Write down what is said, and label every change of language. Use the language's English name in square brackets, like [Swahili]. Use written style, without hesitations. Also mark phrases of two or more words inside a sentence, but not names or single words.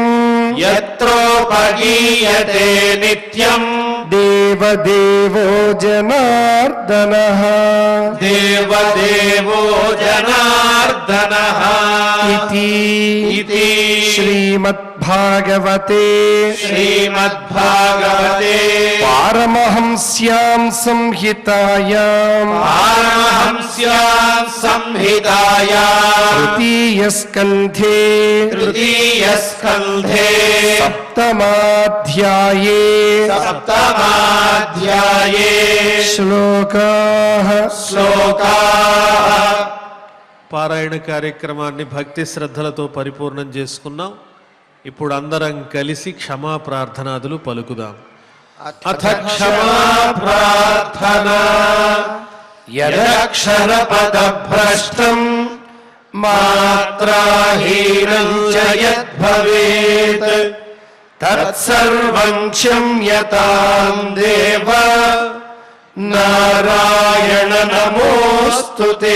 [Sanskrit] యత్రోపగీయతే నిత్యం దేవదేవో జనార్దనః దేవదేవో జనార్దనః ఇతి ఇతి శ్రీమద్భాగవతే श्रीमद्भागवते श्रीमद्भागवते पारमहंस्यां संहितायां पारमहंस्यां संहितायां तृतीयस्कन्धे तृतीयस्कन्धे सप्तमाध्याये सप्तमाध्याये श्लोकाः శ్లోకాः [Telugu] పారాయణ కార్యక్రమాన్ని భక్తి శ్రద్ధలతో పరిపూర్ణం చేసుకున్నాం. ఇప్పుడు అందరం కలిసి క్షమా ప్రార్థనాదులు పలుకుదాం. [Sanskrit] అథ క్షమా ప్రార్థనా యదక్షరపదభ్రష్టం మాత్రాహీనం చ యద్భవేత్ తత్సర్వం క్షమ్యతాం దేవ నారాయణ నమోస్తుతే.